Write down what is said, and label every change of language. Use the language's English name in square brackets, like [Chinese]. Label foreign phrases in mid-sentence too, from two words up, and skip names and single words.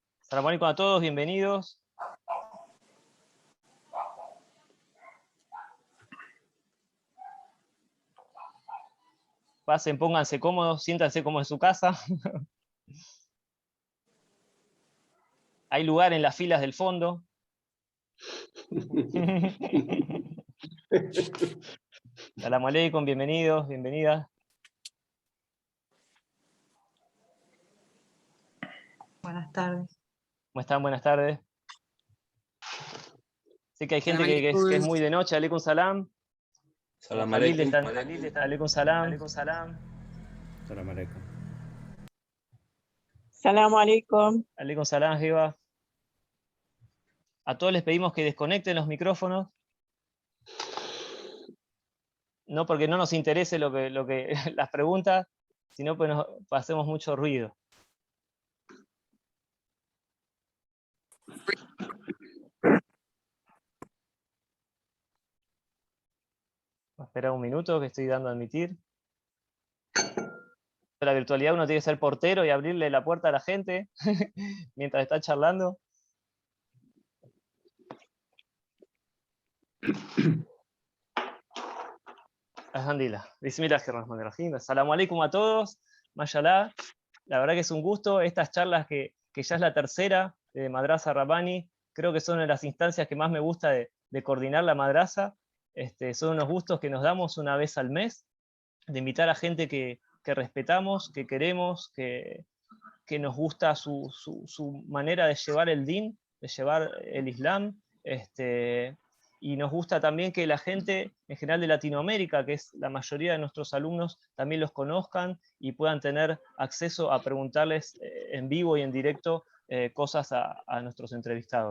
[Arabic] سلام عليكم [Spanish] a todos, bienvenidos. Pasen, pónganse cómodos, siéntanse como en su casa. Hay lugar en las filas del fondo. [Arabic] سلام عليكم, [Spanish] bienvenidos, bienvenidas. Buenas tardes. ¿Cómo están? Buenas tardes. Sé que hay gente que es muy de noche. [Arabic] عليكم سلام. Salam Jalil alaikum. está. عليكم سلام. سلام عليكم. سلام عليكم. عليكم سلام, Jeva. [Spanish] A todos les pedimos que desconecten los micrófonos. No porque no nos interese lo que las preguntas, sino que nos hacemos mucho ruido. Voy a esperar un minuto que estoy dando a admitir. En la virtualidad uno tiene que ser portero y abrirle la puerta a la gente mientras está charlando. [Arabic] Alhamdulillah. بسم الله الرحمن الرحيم. السلام عليكم [Spanish] a todos. Mashallah. La verdad que es un gusto. Estas charlas que ya es la tercera de Madrasa Rabbani, creo que son una de las instancias que más me gusta de coordinar la madrasa. Son unos gustos que nos damos una vez al mes, de invitar a gente que respetamos, que queremos, que nos gusta su manera de llevar el din, de llevar el Islam, y nos gusta también que la gente en general de Latinoamérica, que es la mayoría de nuestros alumnos, también los conozcan y puedan tener acceso a preguntarles en vivo y en directo cosas a nuestros entrevistados.